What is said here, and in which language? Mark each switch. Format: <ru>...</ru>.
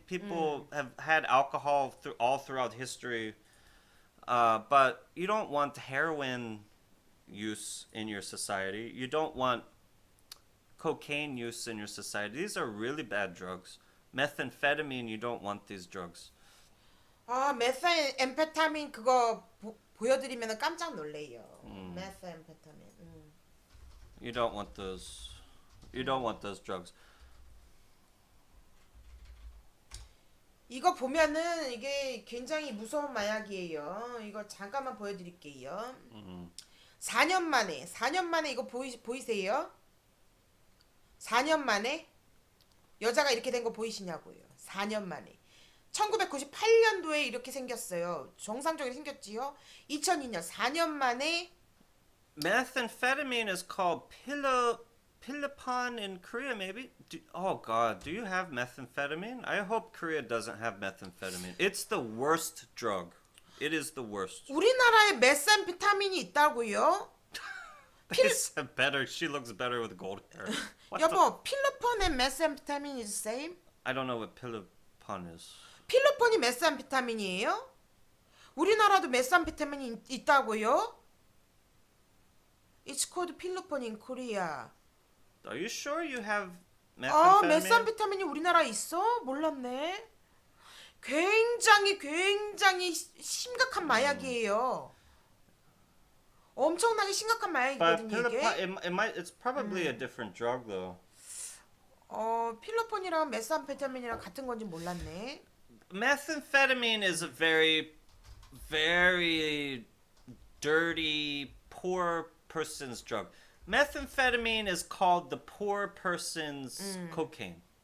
<en>People have had alcohol all throughout history, but you don't want heroin use in your society. You don't want cocaine use in your society. These are really bad drugs. Methamphetamine, you don't want these drugs.</en> <ko>아, 메스앰페타민 그거 보여드리면 깜짝 놀래요. 메스앰페타민.</ko> <en>You don't want those. You don't want those drugs.</en> <ko>이거 보면은 이게 굉장히 무서운 마약이에요. 이거 잠깐만 보여드릴게요. 4년 만에 이거 보이세요? 4년 만에 여자가 이렇게 된 거 보이시냐고요. 4년 만에. 1998년도에 이렇게 생겼어요. 정상적으로 생겼지요. 2002년 4년 만에</ko> <en>Methamphetamine is called Pilipon in Korea, maybe? Oh God, do you have methamphetamine? I hope Korea doesn't have methamphetamine. It's the worst drug. It is the worst.</en> <ko>우리나라에 메스앰페타민이 있다고요?</ko> <en>Better. She looks better with gold hair. What the- 여보, 필로폰 and methamphetamine is the same? I don't know what Pilipon is.</en> <ko>필로폰이 메스앰페타민이에요? 우리나라도 메스앰페타민이 있다고요?</ko> <en>It's called 필로폰 in Korea. Are you sure you have</en> <ko>아,</ko> <en>methamphetamine?</en> <ko>메스앰페타민이 우리나라에 있어? 몰랐네. 굉장히 심각한 마약이에요. 엄청나게 심각한</ko> <en>But</en> <ko>마약이거든요,</ko> <en>Pilipon,</en> <ko>이게.</ko> <en>it's probably a different drug though.</en> <ko>필로폰이랑 메스앰페타민이랑 같은 건지 몰랐네.</ko> <en>Methamphetamine is a very, very dirty, poor person's drug. Methamphetamine is called the poor person's cocaine.</en>